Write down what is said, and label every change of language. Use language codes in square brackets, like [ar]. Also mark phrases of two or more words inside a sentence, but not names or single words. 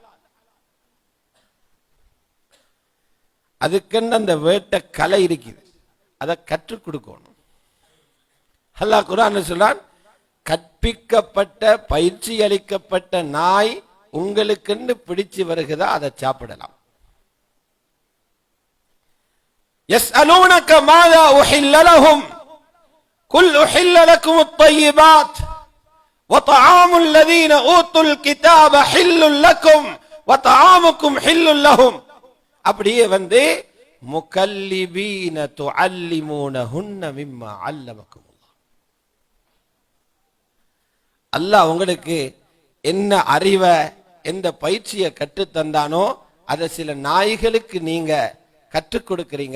[ta] அதுக்குன்னு அந்த வேட்ட கலை இருக்குது, அதை கற்றுக் கொடுக்கணும். அல்லாஹ் குர்ஆன்ல சொல்றான், கற்பிக்கப்பட்ட பயிற்சி அளிக்கப்பட்ட நாய் உங்களுக்குன்னு பிடிச்சு வருகிறதா, அதை சாப்பிடலாம். [ar] يسألونك ماذا أحل لهم قل أحل لكم الطيبات وطعام الذين أوتوا الكتاب حل لكم وطعامكم حل لهم. அப்படியே مكلبين تعلمونهن مما علمكم الله. [ta] அல்லாஹ் உங்களுக்கு என்ன அறிவை, எந்த பயிற்சியை கற்று தந்தானோ அதை சில நாய்களுக்கு நீங்க கற்றுக் கொடுக்கிறீங்க.